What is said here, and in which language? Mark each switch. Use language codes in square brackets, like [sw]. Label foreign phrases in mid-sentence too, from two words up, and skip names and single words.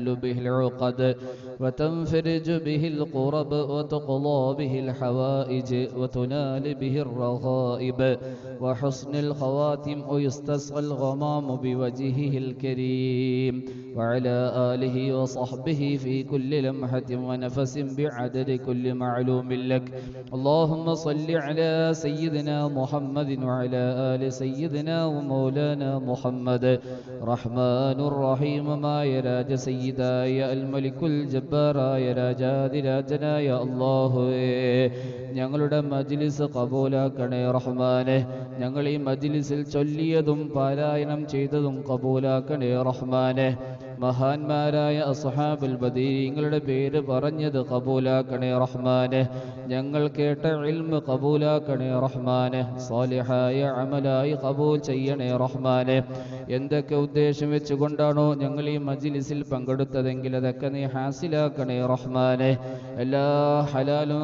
[ar] به العقد وتنفرج به القرب وتقضى به الحوائج وتنال به الرغائب وحسن الخواتم ويستسقى الغمام بوجهه الكريم وعلى آله وصحبه في كل لمحة ونفس بعدد كل معلوم لك اللهم صل على سيدنا محمد وعلى آل سيدنا ومولانا محمد رحمن الرحيم ما يراج سيدا يا الملك الجبار يا [ml] രാജാതിരാജനായ [ar] يا الله [ml] ഞങ്ങളുടെ മജ്ലിസ് കബൂലാക്കണേ റഹ്മാനെ ഞങ്ങൾ ഈ മജ്ലിസിൽ ചൊല്ലിയതും പാരായണം ചെയ്തതും കബൂലാക്കണേ റഹ്മാനെ മഹാന്മാരായ അസ്ഹാബുൽ ബദീങ്ങളുടെ പേര് പറഞ്ഞത് കബൂലാക്കണേ റഹ്മാനെ ഞങ്ങൾ കേട്ട ഇൽമ് കബൂലാക്കണേ റഹ്മാനെ സാലിഹായ അമലായി കബൂൽ ചെയ്യണേ റഹ്മാനെ എന്തൊക്കെ ഉദ്ദേശം വെച്ചുകൊണ്ടാണോ ഞങ്ങൾ ഈ മജ്ലിസിൽ പങ്കെടുത്തതെങ്കിൽ അതൊക്കെ നീ ഹാസിലാക്കണേ റഹ്മാനെ എല്ലാ ഹലാലും